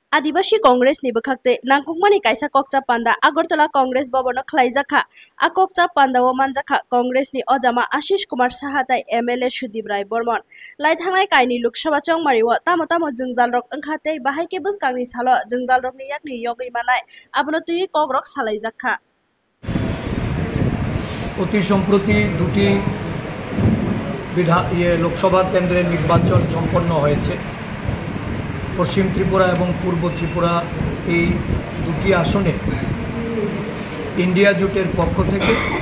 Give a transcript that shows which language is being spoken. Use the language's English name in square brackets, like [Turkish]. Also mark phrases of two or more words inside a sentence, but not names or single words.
[Kok Borok] आदिवासी कांग्रेस नि बखाक्ते नांगुकमानि कायसा कक्चा पान्दा आगरतला कांग्रेस भवनो खलाइजाखा आ कक्चा पान्दाओ मानजाखा कांग्रेस नि अजामा आशीष कुमार साहाताय एमएलए सुदीप राय बर्मन लाई थांनाय कायनि लोकसभा चंगमारिओ तामो तामो जोंजाल रक ओंखाते बाहायके बसकांनि सालो जोंजाल रकनि याकनि यगै मानाय आबनो तुई कग्रक सालाइजाखा [Bangla] অতি সম্প্রতি দুটি লোকসভা কেন্দ্রের নির্বাচন সম্পন্ন হয়েছে। পশ্চিম ত্রিপুরা এবং পূর্ব ত্রিপুরা এই দুটি আসনে ইন্ডিয়া জোটের পক্ষ থেকে